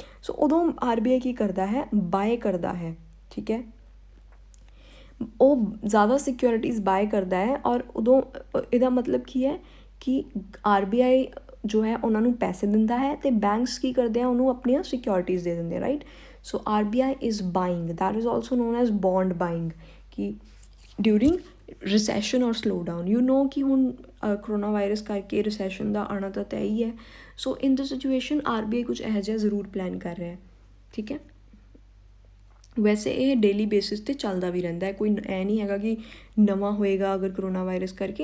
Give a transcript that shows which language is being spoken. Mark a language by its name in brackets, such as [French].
[Punjabi] ਸੋ ਉਦੋਂ RBI ਕੀ ਕਰਦਾ ਹੈ, ਬਾਏ ਕਰਦਾ ਹੈ, ਠੀਕ ਹੈ, ਉਹ ਜ਼ਿਆਦਾ ਸਿਕਿਉਰਿਟੀਜ਼ ਬਾਏ ਕਰਦਾ ਹੈ, ਔਰ ਉਦੋਂ ਇਹਦਾ ਮਤਲਬ ਕੀ ਹੈ ਕਿ RBI ਜੋ ਹੈ ਉਹਨਾਂ ਨੂੰ ਪੈਸੇ ਦਿੰਦਾ ਹੈ ਅਤੇ ਬੈਂਕਸ ਕੀ ਕਰਦੇ ਆ, ਉਹਨੂੰ ਆਪਣੀਆਂ ਸਿਕਿਉਰਿਟੀਜ਼ ਦੇ ਦਿੰਦੇ ਆ, right. [English] So RBI is buying, that is also known as bond buying कि during recession और slow down. You know [Punjabi] कि ਹੁਣ ਕਰੋਨਾ ਵਾਇਰਸ ਕਰਕੇ ਰਿਸੈਸ਼ਨ ਦਾ ਆਉਣਾ ਤਾਂ ਤੈਅ ਹੀ ਹੈ। [English] so in the situation [Punjabi] RBI ਕੁਝ ਇਹੋ ਜਿਹਾ ਜ਼ਰੂਰ ਪਲਾਨ ਕਰ ਰਿਹਾ, ਠੀਕ ਹੈ। ਵੈਸੇ ਇਹ ਡੇਲੀ ਬੇਸਿਸ 'ਤੇ ਚੱਲਦਾ ਵੀ ਰਹਿੰਦਾ ਹੈ, ਕੋਈ ਐ ਨਹੀਂ ਹੈਗਾ ਕਿ ਨਵਾਂ ਹੋਏਗਾ ਅਗਰ ਕਰੋਨਾ ਵਾਇਰਸ ਕਰਕੇ।